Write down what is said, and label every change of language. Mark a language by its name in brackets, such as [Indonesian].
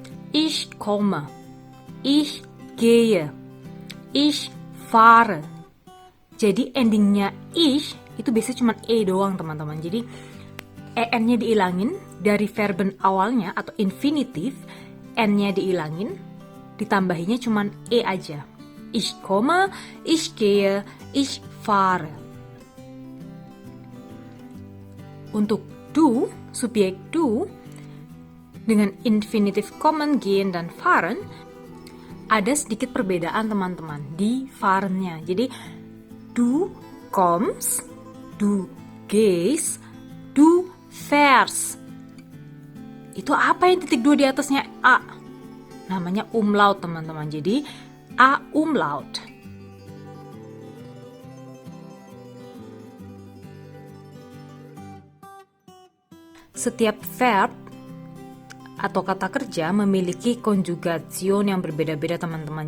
[German] Ich komme, ich gehe, ich fahre. [Indonesian] Jadi endingnya ich itu biasanya cuma e doang teman-teman. Jadi en-nya diilangin dari verben awalnya atau infinitif, n-nya diilangin, ditambahinnya cuma e aja. [German] Ich komme, ich gehe, ich fahre. [Indonesian] Untuk du, subjek du dengan infinitif kommen, gehen dan fahren ada sedikit perbedaan teman-teman di fahrennya. [German] Jadi du kommst, du gehst, du fährst. [Indonesian] Itu apa yang titik 2 di atasnya A? Namanya umlaut teman-teman. Jadi A umlaut. Setiap verb atau kata kerja memiliki Konjugation yang berbeda-beda teman-teman.